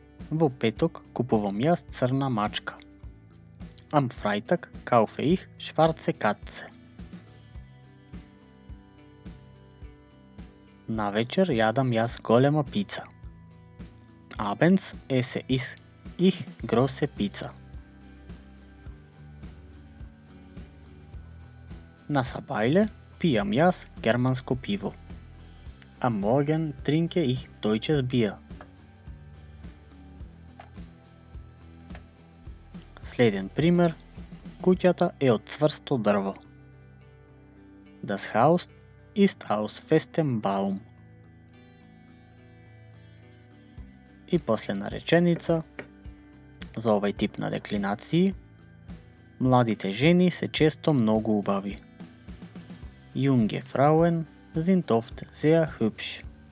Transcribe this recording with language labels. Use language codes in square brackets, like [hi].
[mk] Во петок купувам јас црна мачка. [de] Am Freitag kaufe ich schwarze Katze. [mk] Навечер јадам јас голема пица. [de] Abends esse ich große Pizza. [mk] На сабајле пијам јас германско пиво. [de] Am Morgen trinke ich deutsches Bier. [mk] Следен пример, куќата е од цврсто дрво. [de] Das Haus ist aus festem Baum. [mk] И последна реченица за овај тип на деклинации. Младите жени се често многу убави. [de] Junge Frauen sind oft sehr hübsch.